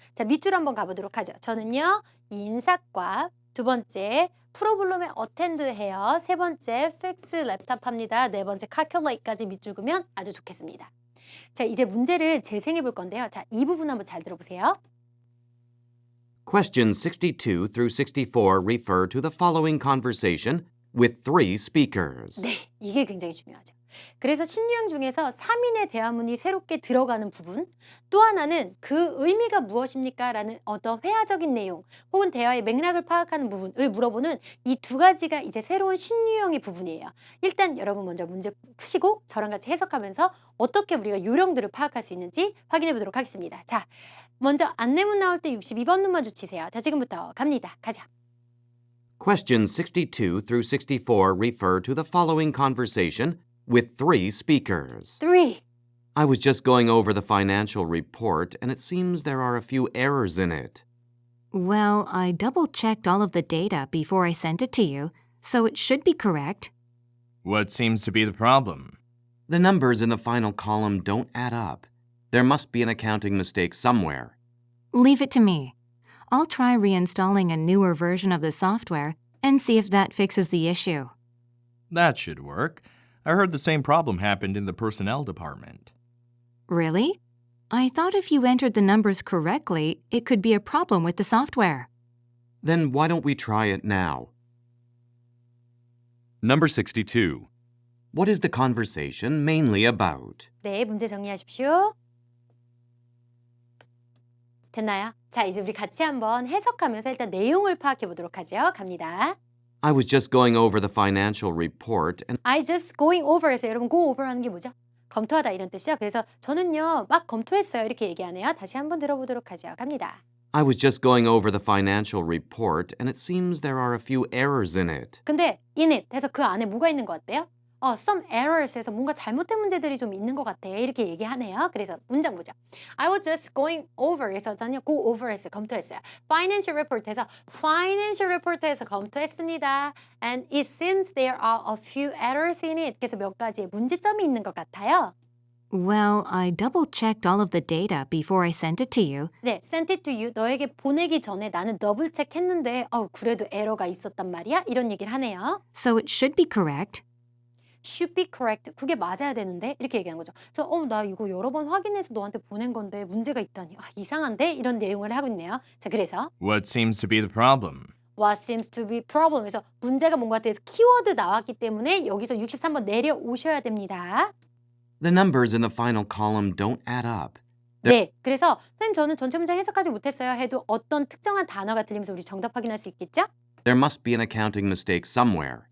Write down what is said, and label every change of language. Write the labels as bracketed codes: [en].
[ko] 자, 밑줄 한번 가보도록 하죠. 저는요, 인사과, 두 번째, 프로블럼에 attend 해요. 세 번째, fix 랩탑 합니다. 네 번째, calculate까지 밑줄 그으면 아주 좋겠습니다. 자, 이제 문제를 재생해 볼 건데요. 자, 이 부분 한번 잘 들어보세요. [en] Questions 62 through 64 refer to the following conversation with 3 speakers. [ko] 네, 이게 굉장히 중요하죠. 그래서 신유형 중에서 3인의 대화문이 새롭게 들어가는 부분, 또 하나는 그 의미가 무엇입니까? 라는 어떤 회화적인 내용 혹은 대화의 맥락을 파악하는 부분을 물어보는 이 두 가지가 이제 새로운 신유형의 부분이에요. 일단 여러분 먼저 문제 푸시고 저랑 같이 해석하면서 어떻게 우리가 요령들을 파악할 수 있는지 확인해 보도록 하겠습니다. 자, 먼저 안내문 나올 때 62번 눈 마주치세요. 자, 지금부터 갑니다. 가자. [en] Questions 62 through 64 refer to the following conversation with 3 speakers. 3. I was just going over the financial report, and it seems there are a few errors in it. Well, I double-checked all of the data before I sent it to you, so it should be correct. What seems to be the problem? The numbers in the final column don't add up. There must be an accounting mistake somewhere. Leave it to me. I'll try reinstalling a newer version of the software and see if that fixes the issue. That should work. I heard the same problem happened in the personnel department. Really? I thought if you entered the numbers correctly, it could be a problem with the software. Then why don't we try it now? Number 62. What is the conversation mainly about? [ko] 네, 문제 정리하십시오. 됐나요? 자, 이제 우리 같이 한번 해석하면서 일단 내용을 파악해 보도록 하죠. 갑니다. [en] I was just going over the financial report, and I just going over [ko] 에서 여러분 [en] go over [ko] 하는 게 뭐죠? 검토하다 이런 뜻이죠. 그래서 저는요, 막 검토했어요. 이렇게 얘기하네요. 다시 한번 들어보도록 하죠. 갑니다. [en] I was just going over the financial report, and it seems there are a few errors in it. [ko] 근데 [en] in it [ko] 해서 그 안에 뭐가 있는 것 같대요? [en] some errors [ko] 해서 뭔가 잘못된 문제들이 좀 있는 것 같아. 이렇게 얘기하네요. 그래서 문장 보죠. [en] I was just going over [ko] 해서 저는요, [en] go over [ko] 해서 검토했어요. [en] Financial report [ko] 해서 [en] financial report [ko] 해서 검토했습니다. [en] And it seems there are a few errors in it. [ko] 그래서 몇 가지의 문제점이 있는 것 같아요. [en] Well, I double-checked all of the data before I sent it to you. 네, sent it to you. [ko] 너에게 보내기 전에 나는 더블 체크했는데 그래도 에러가 있었단 말이야? 이런 얘기를 하네요. [en] So it should be correct. should be correct. [ko] 그게 맞아야 되는데 이렇게 얘기하는 거죠. 그래서 나 이거 여러 번 확인해서 너한테 보낸 건데 문제가 있다니. 이상한데? 이런 내용을 하고 있네요. 자, 그래서 [en] What seems to be the problem? what seems to be problem. [ko] 그래서 문제가 뭔가 같아서 키워드 나왔기 때문에 여기서 63번 내려오셔야 됩니다. [en] The numbers in the final column don't add up. [ko] 네, 그래서 선생님 저는 전체 문장 해석하지 못했어요 해도 어떤 특정한 단어가 들리면서 우리 정답 확인할 수 있겠죠? [en] There must be an accounting mistake somewhere.